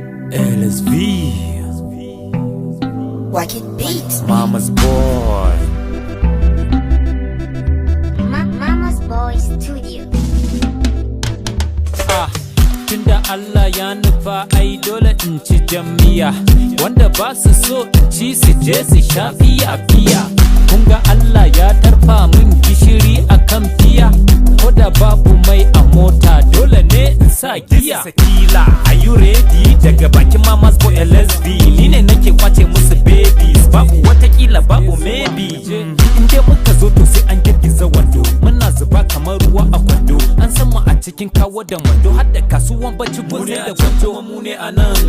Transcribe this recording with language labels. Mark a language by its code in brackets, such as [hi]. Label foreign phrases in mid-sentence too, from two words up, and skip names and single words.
[ha] L S V. Wacky Beats. Mama's boy. Ma-, Mama's Boy Studio. Ah, tunda Allah ya nufa, ai dole in ci jamiya. Wanda ba su so in ci, su je su sha fiya, fiya. Kun ga Allah ya tarfa min gishiri a kan fiya. Ko da babu mai a mota, dole ne in sa giya. [en] This is Akila, are you ready? [ha] Daga bakin Mama's Boy L S V, ni ne nake kwace musu babies. Babu watakila, babu maybe. In dai muka zo, to sai an girgiza wando. Muna zuba kamar ruwa a kwando. An san mu a cikin kawo da mando. Har da kasuwan bacci, kun sai da gwanjo. Mu ne a nan.